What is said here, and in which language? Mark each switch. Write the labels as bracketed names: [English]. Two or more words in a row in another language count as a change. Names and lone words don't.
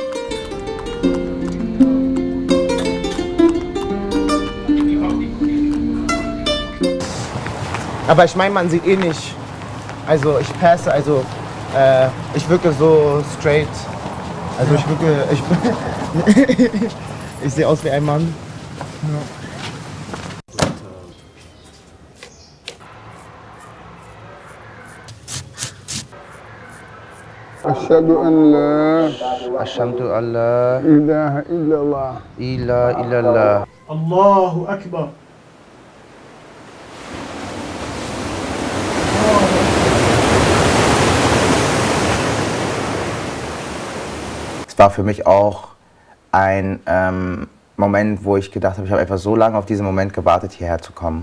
[German] Aber ich meine, man sieht eh nicht. Also ich passe, ich wirke so straight. Also ich sehe aus wie ein Mann. [Arabic] أشهد أن لا إله إلا الله الله أكبر. [German] Es war für mich auch ein Moment, wo ich gedacht habe, ich habe einfach so lange auf diesen Moment gewartet, hierher zu kommen.